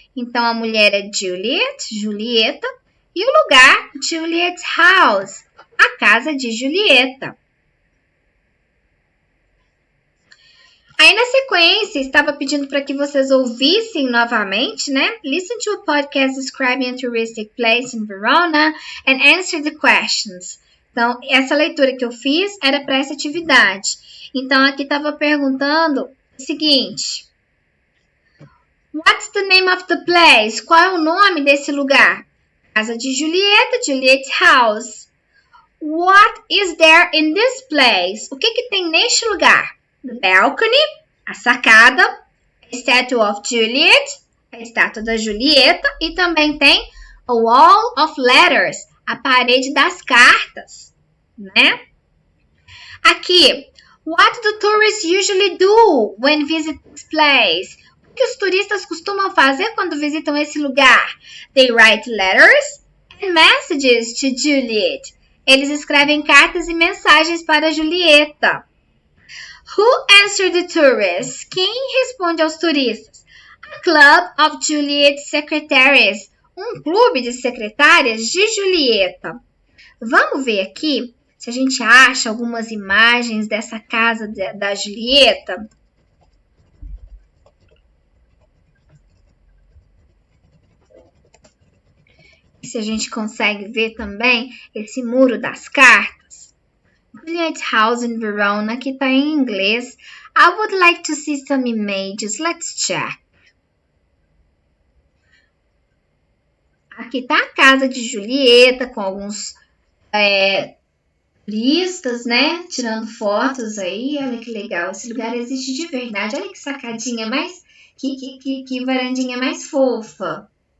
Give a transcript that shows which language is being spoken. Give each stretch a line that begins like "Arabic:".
Portuguese: Então, a mulher é Julieta, e o lugar, Juliet's house, a casa de Julieta. Aí, na sequência, estava pedindo para que vocês ouvissem novamente, né?
English: Listen to a podcast describing a touristic place in Verona and answer the questions.
Portuguese: Então, essa leitura que eu fiz era para essa atividade. Então, aqui estava perguntando o seguinte.
English: What's the name of the place?
Portuguese: Qual é o nome desse lugar? Casa de Julieta, Juliet's house.
English: What is there in this place?
Portuguese: O que tem neste lugar?
English: The balcony,
Portuguese: a sacada,
English: a statue of Juliet,
Portuguese: a estátua da Julieta, e também tem a
English: wall of letters,
Portuguese: a parede das cartas, né?
English: Aqui, what do tourists usually do when visit this place?
Portuguese: O que os turistas costumam fazer quando visitam esse lugar?
English: They write letters and messages to Juliet.
Portuguese: Eles escrevem cartas e mensagens para Julieta.
English: Who answered the tourists?
Portuguese: Quem responde aos turistas?
English: A club of Juliet's secretaries.
Portuguese: Um clube de secretárias de Julieta. Vamos ver aqui se a gente acha algumas imagens dessa casa da Julieta. E se a gente consegue ver também esse muro das cartas.
English: Juliet's house in Verona,
Portuguese: que está em inglês.
English: I would like to see some images. Let's check.
Portuguese: Aqui está a casa de Julieta com alguns turistas, né? Tirando fotos aí. Olha que legal. Esse lugar existe de verdade. Olha que sacadinha mais... Que varandinha mais fofa.